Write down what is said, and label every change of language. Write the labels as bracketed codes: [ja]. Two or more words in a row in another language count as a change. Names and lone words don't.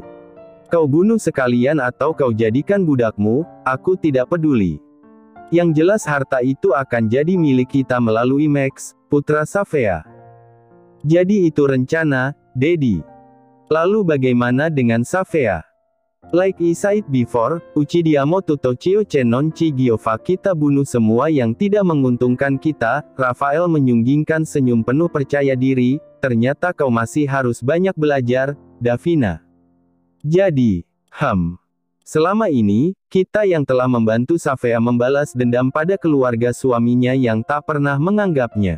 [id] Kau bunuh sekalian atau kau jadikan budakmu, aku tidak peduli. Yang jelas harta itu akan jadi milik kita melalui Max, putra Safea. Jadi itu rencana, Daddy. Lalu bagaimana dengan Safea? [en] Like I said before, [it] uccidiamo tutto ciò che non ci giova, [id] kita bunuh semua yang tidak menguntungkan kita. Rafael menyunggingkan senyum penuh percaya diri. Ternyata kau masih harus banyak belajar, Davina. Jadi, selama ini, kita yang telah membantu Safea membalas dendam pada keluarga suaminya yang tak pernah menganggapnya.